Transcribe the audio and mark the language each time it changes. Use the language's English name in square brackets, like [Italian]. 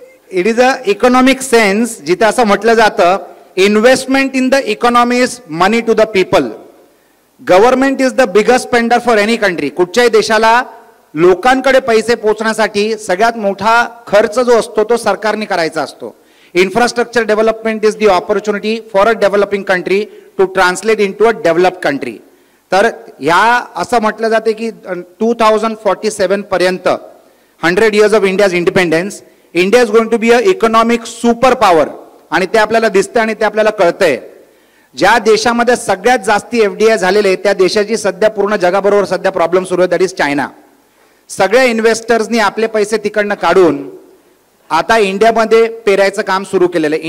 [English] it is a economic sense [Marathi] जिथे असं म्हटलं जातं [English] Investment in the economy is money to the people. Government is the biggest spender for any country. [Marathi] कुठच्याही देशाला लोकांकडे पैसे पोहोचण्यासाठी सगळ्यात मोठा खर्च जो असतो तो सरकारने करायचा असतो. [English] Infrastructure development is the opportunity for a developing country to translate into a developed country. [Marathi] तर ह्या असं म्हटलं जाते की 2047 पर्यंत [English] 100 years of India's independence, India is going to be a economic super power. [Marathi] आणि ते आपल्याला दिसतं आणि ते आपल्याला कळतंय. ज्या देशामध्ये सगळ्यात जास्ती FDI झालेले त्या देशाची सध्या पूर्ण जगाबरोबर सध्या प्रॉब्लेम सुरू आहे, [English] That is China. [Marathi] सगळ्या इन्व्हेस्टर्सनी आपले पैसे तिकडनं काढून आता इंडियामध्ये पेरायचं काम सुरू केलेलं आहे.